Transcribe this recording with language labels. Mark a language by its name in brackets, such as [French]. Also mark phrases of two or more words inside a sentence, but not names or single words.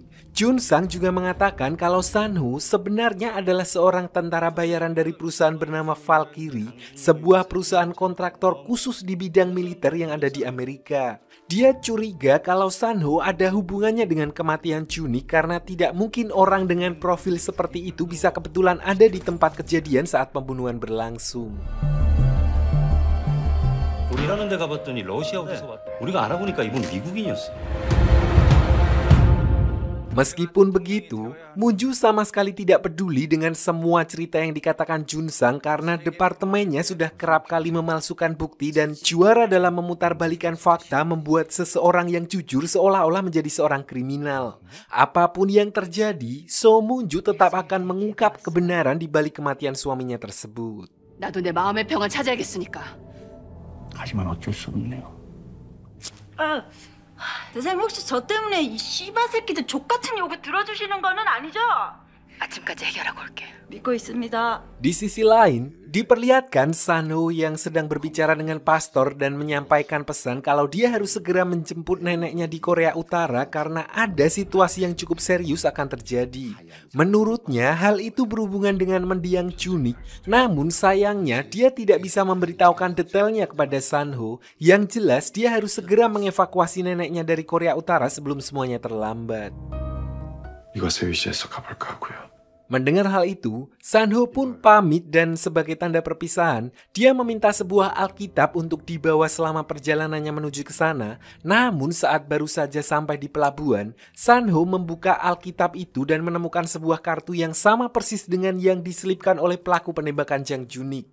[Indonesian] Jun Sang juga mengatakan kalau Sanhu sebenarnya adalah seorang tentara bayaran dari perusahaan bernama Valkyrie, sebuah perusahaan kontraktor khusus di bidang militer yang ada di Amerika. Dia curiga kalau Sanho ada hubungannya dengan kematian Junik karena tidak mungkin orang dengan profil seperti itu bisa kebetulan ada di tempat kejadian saat pembunuhan berlangsung. [Korean] 우리라는 데 가봤더니 러시아에서 왔대. 우리가 알아보니까 이분 미국인이었어. [Indonesian] Meskipun begitu, Moonju sama sekali tidak peduli dengan semua cerita yang dikatakan Jun Sang karena departemennya sudah kerap kali memalsukan bukti dan juara dalam memutarbalikkan fakta membuat seseorang yang jujur seolah-olah menjadi seorang kriminal. Apapun yang terjadi, So Moonju tetap akan mengungkap kebenaran di balik kematian suaminya tersebut. [Korean] 나도 내 마음의 평을 찾아야겠으니까. 하지만 어쩔 수 없네요. 대장님 혹시 저 때문에 이 씨바 새끼들 족 같은 요구 들어주시는 거는 아니죠? 아침까지 해결하고 올게. 믿고 있습니다. [Indonesian] Di sisi lain, diperlihatkan Sanho yang sedang berbicara dengan pastor dan menyampaikan pesan kalau dia harus segera menjemput neneknya di Korea Utara karena ada situasi yang cukup serius akan terjadi. Menurutnya, hal itu berhubungan dengan mendiang Junik, namun sayangnya dia tidak bisa memberitahukan detailnya kepada Sanho. Yang jelas, dia harus segera mengevakuasi neneknya dari Korea Utara sebelum semuanya terlambat. [Korean] 이것을 위시해서 가볼까 하고요. [Indonesian] Mendengar hal itu, Sanho pun pamit dan sebagai tanda perpisahan, dia meminta sebuah Alkitab untuk dibawa selama perjalanannya menuju ke sana. Namun saat baru saja sampai di pelabuhan, Sanho membuka Alkitab itu dan menemukan sebuah kartu yang sama persis dengan yang diselipkan oleh pelaku penembakan Jang Junik.